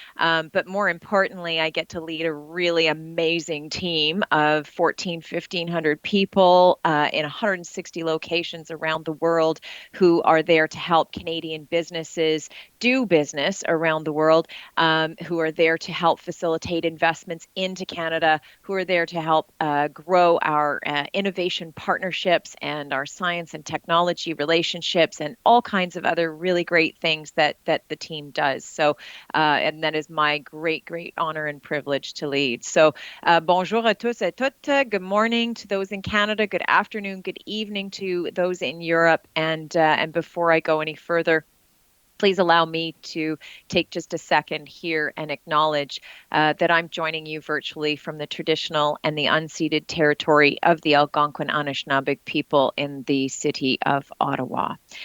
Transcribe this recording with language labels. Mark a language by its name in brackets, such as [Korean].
[English] But more importantly, I get to lead a really amazing team of 1,500 people in 160 locations around the world who are there to help Canadian businesses do business around the world, who are there to help facilitate investments into Canada, who are there to help grow our innovation partnerships and our science and technology relationships and all kinds of other really great things that the team does. So, and that is my great honor and privilege to lead. [French] So bonjour à tous et toutes. [English] Good morning to those in Canada. Good afternoon, good evening to those in Europe. And before I go any further, please allow me to take just a second here and acknowledge that I'm joining you virtually from the traditional and the unceded territory of the Algonquin Anishinaabe people in the city of Ottawa.